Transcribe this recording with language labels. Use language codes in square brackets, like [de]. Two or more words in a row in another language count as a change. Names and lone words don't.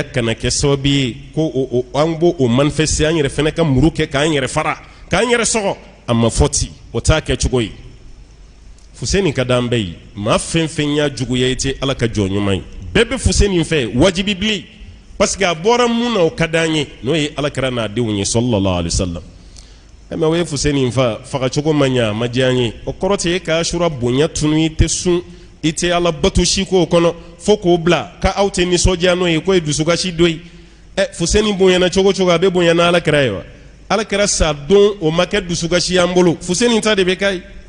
[bm] kana kɛ sababu ye ko an b'o manifester an yɛrɛ fɛnɛ ka muru kɛ k'an yɛrɛ fara k'an yɛrɛ sɔgɔ a ma fɔ ten o t'a kɛ cogo ye Fuseni ka d'an bɛɛ ye maa fɛn fɛn y'a juguya i tɛ Ala ka jɔn ɲuman ye bɛɛ bɛ Fuseni fɛ wajibi bilen [fr] parce que [bm] a bɔra mun na o ka d'an ye n'o ye Alakira n'a denw ye [ar] صلى الله عليه وسلم [bm] mais o ye Fuseni fagacogo ma ɲa a ma diya an ye o kɔrɔ tɛ e ka Ashura bonya tunu i tɛ sun i tɛ Ala bato si k'o kɔnɔ fo k'o bila ka aw tɛ nisɔndiya n'o ye k'o ye dusukasi dɔ ye Fuseni bonyana cogo cogo a bɛ bonya na Alakira ye wa Alakira sa don o ma kɛ dusukasi y'an bolo Fuseni ta de bɛ k'a ye